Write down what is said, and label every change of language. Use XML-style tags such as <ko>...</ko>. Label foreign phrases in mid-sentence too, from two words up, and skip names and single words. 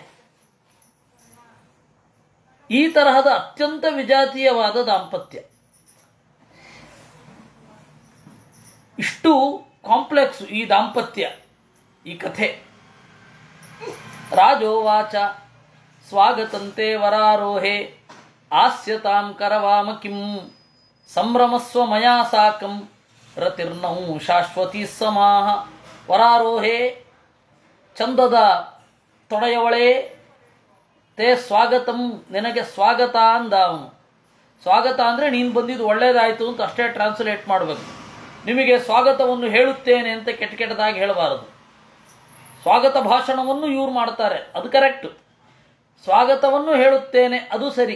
<kn>ಈ ತರಹದ ಅತ್ಯಂತ ವಿಜಾತೀಯವಾದ ದಾಂಪತ್ಯ, ಇಷ್ಟು ಕಾಂಪ್ಲೆಕ್ಸ್ ಈ ದಾಂಪತ್ಯ, ಈ ಕಥೆ.</kn> <sa>ರಾಜೋವಾಚ ಸ್ವಾಗತಂತೆ ವರಾರೋಹೆ ಆಸ್ಯತಾಂ ಕರವಾಮ ಕಿಂ ಸಂಭ್ರಮಸ್ವ ಮಯಾ ಸಾಕಂ ರತಿರ್ನೌ ಶಾಶ್ವತಿ ಸಮಾಹ. ವರಾರೋಹೆ,</sa> <kn>ಚಂದದ ತೊಡೆಯವಳೇ,</kn> <sa>ತೇ ಸ್ವಾಗತಂ,</sa> <kn>ನಿನಗೆ ಸ್ವಾಗತ ಅಂದ ಅವನು. ಸ್ವಾಗತ ಅಂದರೆ ನೀನು ಬಂದಿದ್ದು ಒಳ್ಳೇದಾಯಿತು ಅಂತ ಅಷ್ಟೇ ಟ್ರಾನ್ಸ್ಲೇಟ್ ಮಾಡಬೇಕು. ನಿಮಗೆ ಸ್ವಾಗತವನ್ನು ಹೇಳುತ್ತೇನೆ ಅಂತ ಕೆಟ್ಟದಾಗಿ ಹೇಳಬಾರದು. ಸ್ವಾಗತ ಭಾಷಣವನ್ನು ಇವ್ರು ಮಾಡ್ತಾರೆ, ಅದು ಕರೆಕ್ಟ್. ಸ್ವಾಗತವನ್ನು ಹೇಳುತ್ತೇನೆ ಅದು ಸರಿ.</kn>